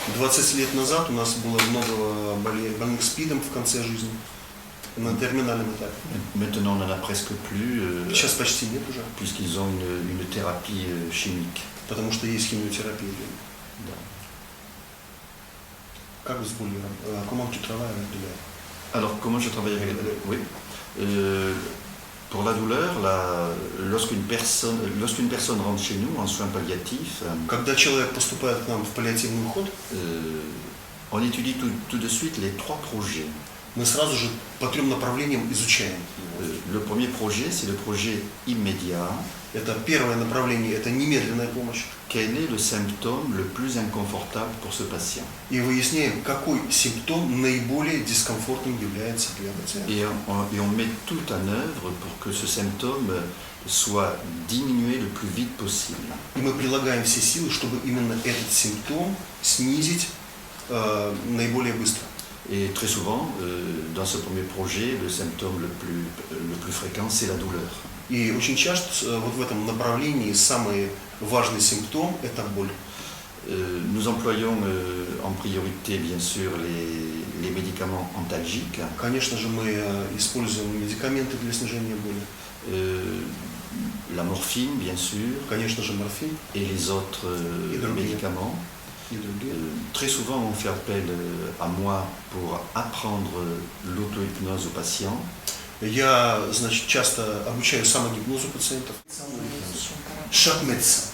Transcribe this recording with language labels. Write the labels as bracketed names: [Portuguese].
[Russian] 20 лет назад у нас было много больных СПИДом в конце жизни, на терминальном этапе. [French] Maintenant, on en a presque plus, [Russian] Сейчас почти нет уже, [French] puisqu'ils ont une thérapie chimique. [Russian] потому что есть химиотерапия. Da. Как вы с болью? [French] Comment tu travailles avec douleur? Alors, comment je travaille avec Oui. Pour la douleur, lorsqu'une personne rentre chez nous en soins palliatifs, [Russian] Когда человек поступает к нам в паллиативный уход, [French] on étudie tout de suite les 3 projets. [Russian] мы сразу же по 3 направлениям изучаем. [French] Le premier projet, c'est le projet immédiat. [Russian] Это первое направление, это немедленная помощь. [French] Quel est le symptôme le plus inconfortable pour ce patient? [Russian] И выясняем, какой симптом наиболее дискомфортным является для пациента. [French] Et on met tout en œuvre pour que ce symptôme soit diminué le plus vite possible. [Russian] И мы прилагаем все силы, чтобы именно этот симптом снизить наиболее быстро. [French] Et très souvent, dans ce premier projet, le symptôme le plus fréquent, c'est la douleur. [Russian] И очень часто вот в этом направлении самый важный симптом – это боль. [French] Nous employons en priorité, bien sûr, les médicaments antalgiques. [Russian] Конечно же, мы используем медикаменты для снижения боли. [French] La morphine, bien sûr. [Russian] Конечно же, морфин [French] Et les autres médicaments. [Russian] и другие. [French] Très souvent, on fait appel à moi pour apprendre l'auto-hypnose aux patients. [Russian] Я, значит, часто обучаю самогипнозу пациентов. Шахмец.